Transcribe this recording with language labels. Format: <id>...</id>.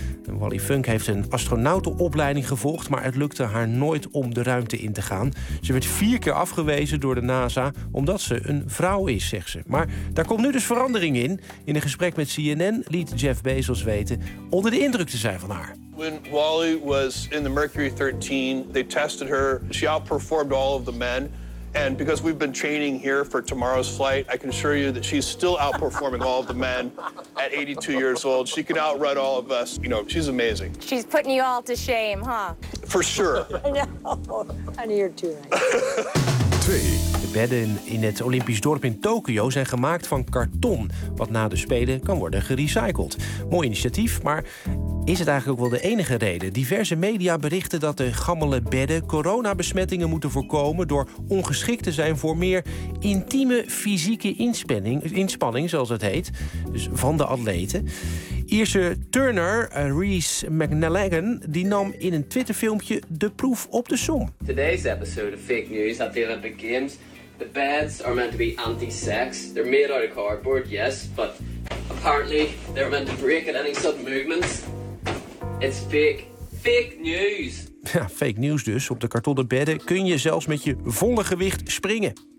<nl>Wally Funk heeft een astronautenopleiding gevolgd, maar het lukte haar nooit om de ruimte in te gaan. Ze werd 4 keer afgewezen door de NASA omdat ze een vrouw is, zegt ze. Maar daar komt nu dus verandering in. In een gesprek met CNN liet Jeff Bezos weten onder de indruk te zijn van haar.</nl> <en>When Wally was in the Mercury 13, they tested her. She outperformed all of the men. And because we've been training here for tomorrow's flight, I can assure you that she's still outperforming all of the men at 82 years old. She could outrun all of us. You know, she's amazing. She's putting you all to shame, huh? For sure. I know. Honey, you're too nice. 2.</en> <nl>De bedden in het Olympisch dorp in Tokio zijn gemaakt van karton, wat na de Spelen kan worden gerecycled. Mooi initiatief, maar is het eigenlijk ook wel de enige reden? Diverse media berichten dat de gammele bedden coronabesmettingen moeten voorkomen door ongeschikt te zijn voor meer intieme fysieke inspanning, zoals het heet. Dus van de atleten. Ierse turner Reese McNallaghan die nam in een Twitterfilmpje de proef op de som.</nl> <en>Today's episode of fake news at the Olympic Games. The beds are meant to be anti-sex. They're made out of cardboard, yes, but apparently they're meant to break at any sudden movements. It's fake. Fake news.</en> <nl>Ja, fake news dus. Op de kartonnen bedden kun je zelfs met je volle gewicht springen.</nl>